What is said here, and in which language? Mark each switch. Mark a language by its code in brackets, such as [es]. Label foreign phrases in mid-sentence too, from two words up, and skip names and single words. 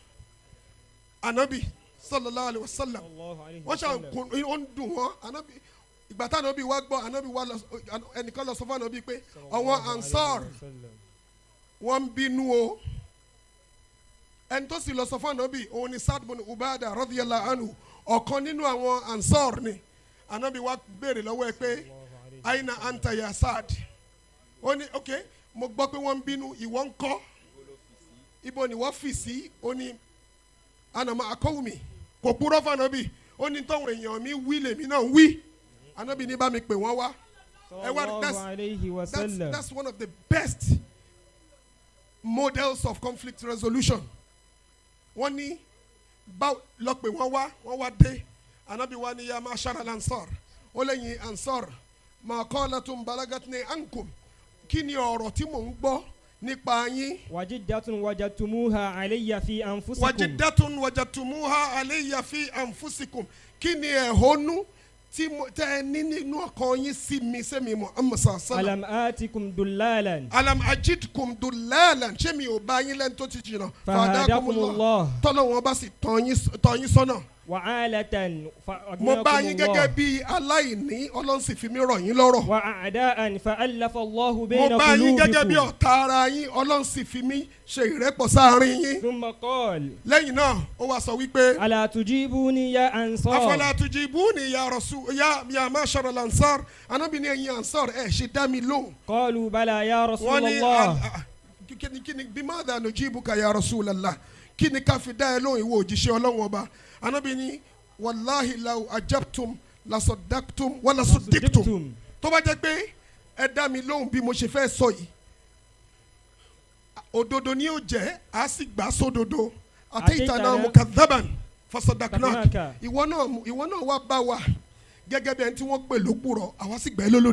[yo] ànábì [ar] صلى الله عليه وسلم [yo] wọ́n ṣàǹkùn ó ń dùn wọ́n ànábì ìgbà tá ànábì wá gbọ́ ànábì wá ẹnìkan lọ sọ fún ànábì pé àwọn Ansar wọ́n ń bínú o ẹni tó sì lọ sọ fún ànábì òun ni Sa'd bin Ubada [ar] رضي الله عنه [yo] ọ̀kan nínú àwọn Ansar ni ànábì wá béèrè lọ́wọ́ ẹ pé [ar] أين أنت يا سعد [yo] ó ní ok mo gbọ́ pé wọ́n ń bínú ìwọ ń kọ́ ibo ni wọ́n fi sí ó ní anama akọ́wùmí kò purọ́ fún ànábì ó ní tọ́wọ̀n èèyàn mi wí lèmi náà wí ànábì ní bá mi pè wọ́n wá [en] that's one of the best models of conflict resolution [yo] wọ́n ní bá lọ pé wọ́n wá dé ànábì wá ní [ar] يا معشر الأنصار [yo] ó lẹ́yìn ansar [ar] ما قالة بلغتني عنكم [yo] kí ni ọ̀rọ̀ tí mò ń gbọ́ nípa yín. [ar] وجدة وجدتموها علي في أنفسكم. وجدة وجدتموها علي في أنفسكم [yo] kí ni ẹ̀hónú tí tẹ́ ẹ ní nínú ọkàn yín sí mi sẹ́mi Muhammad [ar] صلى الله عليه وسلم. ألم آتكم ضلالا. ألم أجدكم ضلالا [yo] ṣé mi ò bá yín lẹ́nu tó ti jìnnà. [ar] فهداكم الله. [yo] tọ́lọ̀ wọn bá sì tọ́ yín sọ́nà. [ar] وعالة [yo] mo bá yín gẹ́gẹ́ bí aláìní Ọlọ́run sì fi mí rọ̀ yín lọ́rọ̀. [ar] وأعداء فألف الله بين [yo] mo bá yín gẹ́gẹ́ bí [ar] قلوبكم. [yo] ọ̀tá ara yín Ọlọ́run sì fi mí ṣe ìrẹ́pọ̀ sáàrin yín. [ar] ثم قال. [yo] lẹ́yìn náà ó wá sọ wípé. [ar] ألا تجيبوني يا أنصار. أفلا تجيبوني يا رسول يا معشر الأنصار [yo] Ànábì ní ẹ̀yin ansar ẹ̀ ṣe dá mi lóhùn. [ar] قالوا بلى يا [yo] wọ́n ní [ar] رسول الله. [yo] kíni [ar] بماذا نجيبك يا رسول الله [yo] kíni ká fi dá ẹ lóhùn ìwọ òjíṣẹ́ Ọlọ́run ọba Ànábì ní wàláhi [ar] لو أجبتم لصدقتم ولصدقتم [yo] tó bá jẹ́ pé ẹ dá mi lóhùn bí mo ṣe fẹ́ sọ yìí òdodo ni yóò jẹ́ a sì gbà sódodo [ar] أتيتنا مكذبا فصدقناك [yo] ìwọ náà wá bá wa gẹ́gẹ́ bí ẹni tí wọ́n pè lópùrọ́ àwa sì gbà ẹ́ lólódodo.